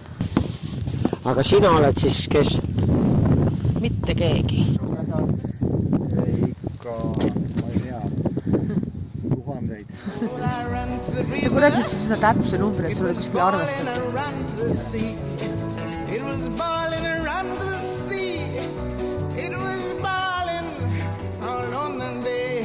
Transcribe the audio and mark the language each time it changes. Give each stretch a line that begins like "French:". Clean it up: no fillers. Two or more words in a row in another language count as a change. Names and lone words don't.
Estonian: Aga sina oled siis kes? Mitte keegi. Ikka, ma ei tea, tuhandeid. Kuidas nüüd seda täpse numbri, et sul oli kuskil arvestada?
English: It was balling around the sea. It was balling all on the bay.